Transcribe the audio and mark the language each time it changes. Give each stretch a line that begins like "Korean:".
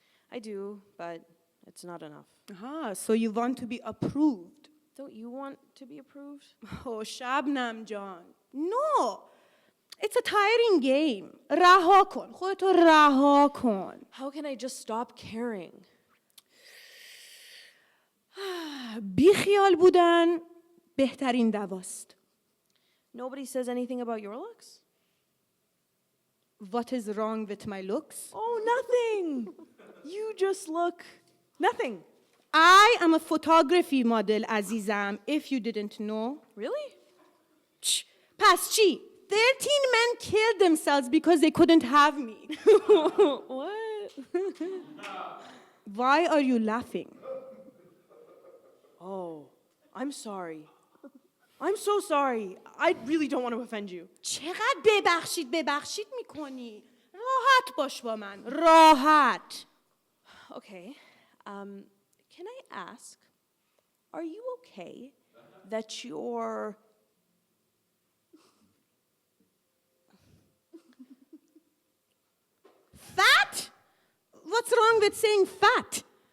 English: I do, but it's not enough. So you want to be approved. Don't you want to be approved? Oh, Shabnam John. No. It's a tiring game.
Persian: رها کن. خودتو رها کن.
English: How can I just stop caring?
Persian: بیخیال بودن بهترین دواست.
English: Nobody says anything about your looks? What is wrong with my looks? Oh, nothing. You just look nothing. I am a photography model, عزیزم. If you didn't know. Really?
Persian: پس چی؟
English: 13 men killed themselves because they couldn't have me. What? Why are you laughing? Oh, I'm sorry. I'm so sorry. I really don't want to offend you.
Persian: چقدر ببخشید میکنی؟ راحت باش با من. راحت.
English: Okay. Can I ask, are you okay that you're... Fat? What's wrong with saying fat?